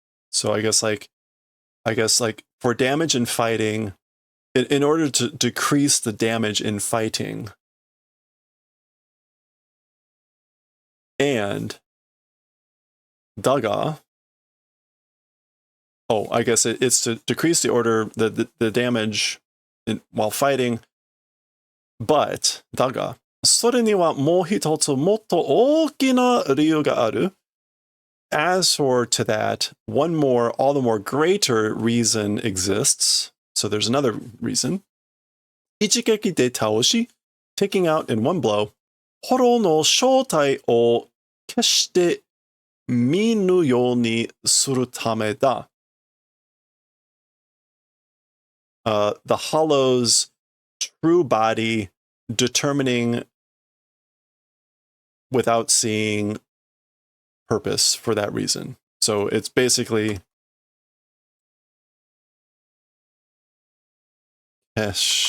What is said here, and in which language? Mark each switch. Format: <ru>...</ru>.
<en>So I guess like for damage in fighting, in order to decrease the damage in fighting, and daga, oh, I guess it's to decrease the damage while fighting, but daga,</en> <ja>それにはもう一つもっと大きな理由がある.</ja> <en>As for to that, one more, all the more greater reason exists. So there's another reason.</en> <ja>一撃で倒し,</ja> <en>taking out in one blow,</en> <ja>ホロの正体を決して見ぬようにするためだ.</ja> <en>The hollow's true body determining without seeing purpose for that reason. So it's basically yeah.</en>